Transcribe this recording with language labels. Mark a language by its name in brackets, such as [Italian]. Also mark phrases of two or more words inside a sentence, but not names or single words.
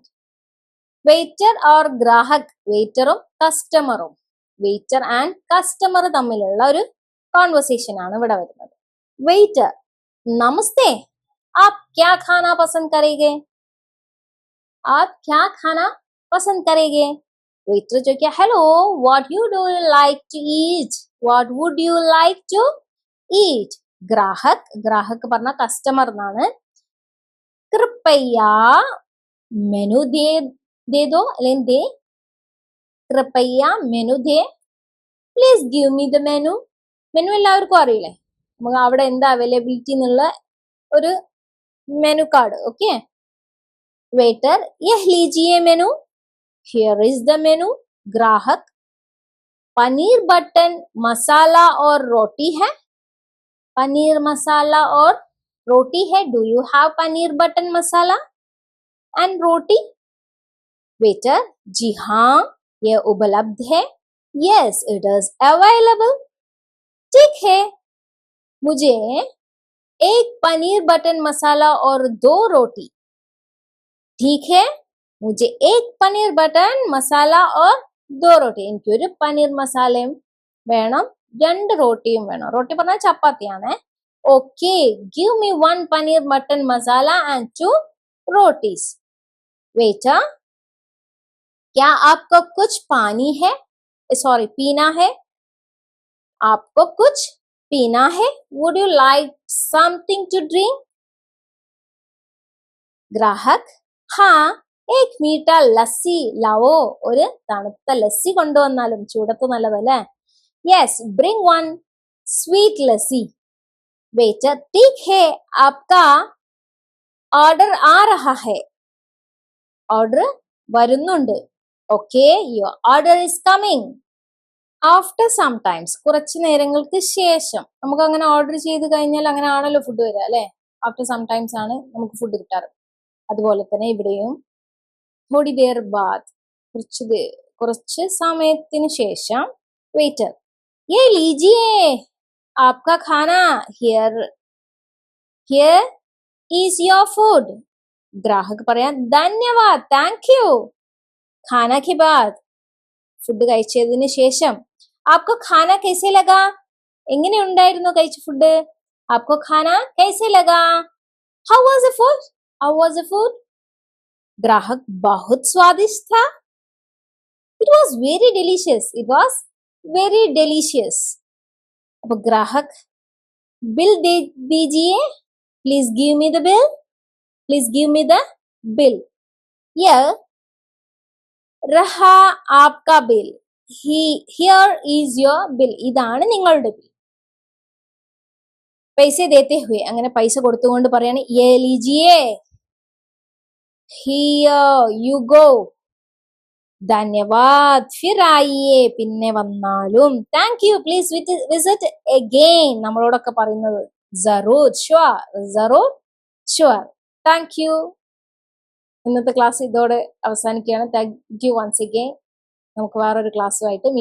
[English] waiter or [Malayalam] ഗ്രാഹക്, വെയിറ്ററും കസ്റ്റമറും, [English] waiter and customer [Malayalam] തമ്മിലുള്ള ഒരു കോൺവെർസേഷൻ ആണ് ഇവിടെ വരുന്നത്. [Hindi] വെയിറ്റർ: नमस्ते, आप क्या खाना पसंद करेंगे? आप क्या खाना पसंद करेंगे? [Malayalam] വെയിറ്റർ ചോദിക്കുക, ഹലോ, [English] what you do like to eat? what would you like to eat? [Malayalam] ഗ്രാഹക്, ഗ്രാഹക് പറഞ്ഞ കസ്റ്റമർ എന്നാണ്. [Hindi] कृपया मेनू दे दो അല്ലെങ്കിൽ दे, कृपया मेनू दे, [English] please give me the menu. [Malayalam] മെനു എല്ലാവർക്കും അറിയില്ലേ, നമുക്ക് അവിടെ എന്താ അവൈലബിലിറ്റി എന്നുള്ള ഒരു [English] menu card. [Malayalam] ഓക്കെ, [Hindi] वेटर यह लीजिए मेनू, [English] here is the menu. [Hindi] ग्राहक: पनीर बटर मसाला और रोटी है? पनीर मसाला और रोटी है. [English] do you have paneer butter masala and roti? [Hindi] वेटर: जी हाँ, यह उपलब्ध है. [English] yes, it is available. [Hindi] ठीक है, मुझे एक पनीर बटर मसाला और 2 रोटी. ठीक है, मुझे एक पनीर बटर मसाला और 2 रोटी. [Malayalam] എനിക്കൊരു പനീർ മസാലയും വേണം, 2 റോട്ടിയും വേണം. റോട്ടി പറഞ്ഞാൽ ചപ്പാത്തിയാണ്. ഓക്കെ, [English] give me 1 पनीर मटन मसाला and 2 रोटीज. [Hindi] वेटर: क्या आपको कुछ पानी है, सॉरी पीना है? आपको कुछ पीना है? [English] Would you like something to drink? [Hindi] ग्राहक: हाँ, एक मीठा लस्सी लाओ. [Malayalam] ഒരു തണുത്ത ലസ്സി കൊണ്ടുവന്നാലും, ചൂടത്ത് നല്ലതല്ലേ. [English] യെസ്, bring 1 sweet lassi. [Hindi] वेटर: ठीक है, आपका ऑर्डर आ रहा है. [Malayalam] ऑर्डर വരുന്നുണ്ട്. [English] okay, your order is coming. after some times, [Malayalam] കുറച്ച് നേരങ്ങൾക്ക് ശേഷം. നമുക്ക് അങ്ങനെ ഓർഡർ ചെയ്ത് കഴിഞ്ഞാൽ അങ്ങനെ ആണല്ലോ ഫുഡ് വരിക അല്ലെ. [English] after some times [Malayalam] ആണ് നമുക്ക് ഫുഡ് കിട്ടാറ്. അതുപോലെ തന്നെ ഇവിടെയും [Hindi] थोड़ी देर बाद, [Malayalam] കുറച്ച് സമയത്തിന് ശേഷം. വെയിറ്റർ: [Hindi] ये लीजिए आपका खाना, [English] हियर is your food. [Malayalam] ഗ്രാഹക് പറയാൻ, ധന്യവാദ്, [English] thank you. [Hindi] खाना के बाद, [Malayalam] ഫുഡ് കഴിച്ചതിന് ശേഷം. [Hindi] आपको खाना कैसे लगा? [Malayalam] എങ്ങനെ ഉണ്ടായിരുന്നു കഴിച്ച ഫുഡ്? [Hindi] आपको खाना कैसे लगा? [English] How was the food? How was the food? [Hindi] ग्राहक: बहुत स्वादिष्ट था. [English] It was very delicious. It was very delicious. [Hindi] अब ग्राहक: बिल दे दीजिए. [English] Please give me the bill. Please give me the bill. [Hindi] Here रहा आपका बिल. [English] Here is your bill. [Malayalam] ഇതാണ് നിങ്ങളുടെ ബിൽ. [Hindi] पैसे देते हुए, [Malayalam] അങ്ങനെ പൈസ കൊടുത്തുകൊണ്ട് പറയാണ്, [Hindi] ये लीजिए. [English] Here you go. [Hindi] ധന്യവാദ്. फिर आइए, [Malayalam] പിന്നെ വന്നാലും. [English] thank you, please visit again. [Malayalam] നമ്മളോടൊക്കെ പറയുന്നത് ജറൂർ, ഷുവർ, ജറൂർ, ഷുവർ. [English] thank you. [Malayalam] ഇന്നത്തെ ക്ലാസ് ഇതോടെ അവസാനിക്കുകയാണ്. [English] thank you once again. [Malayalam] നമുക്ക് വേറൊരു ക്ലാസ്സുമായിട്ട് മീറ്റപ്പ് ചെയ്യാം.